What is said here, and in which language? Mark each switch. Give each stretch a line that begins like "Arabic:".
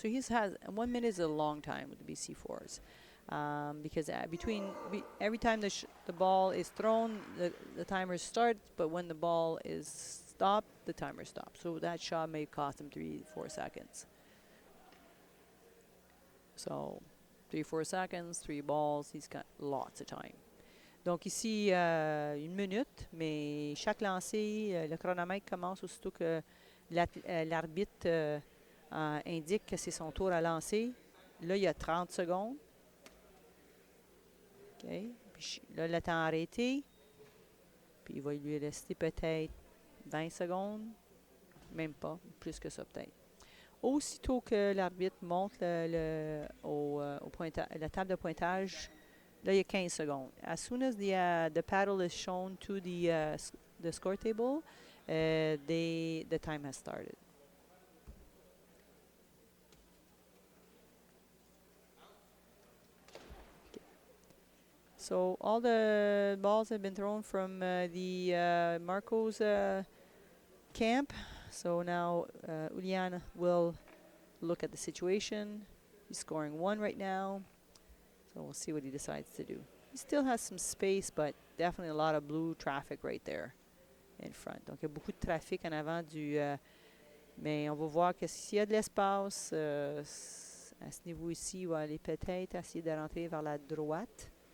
English: So he's has 1 minute is a long time with the BC4s. Because every time the ball is thrown, the timer starts, but when the ball is stopped, the timer stops. So that shot may cost him 3-4 seconds. So 3-4 seconds, 3 balls, he's got lots of time.
French: Donc ici, 1 minute, mais chaque lancé, le chronomètre commence aussitôt que l'arbitre indique que c'est son tour à lancer. Là, il y a 30 secondes. OK. Puis là, le temps arrêté. Puis il va lui rester peut-être 20 secondes. Même pas. Plus que ça, peut-être. Aussitôt que l'arbitre monte la table de pointage, là, il y a 15 secondes.
English: As soon as the paddle is shown to the score table, the time has started. So all the balls have been thrown from the Marco's camp. So now Iulian will look at the situation. He's scoring 1 right now. So we'll see what he decides to do. He still has some space, but definitely a lot of blue traffic right there in front.
French: Donc il y a beaucoup de trafic en avant du... mais on va voir que s'il y a de l'espace, à ce niveau ici, il va aller peut-être essayer de rentrer vers la droite.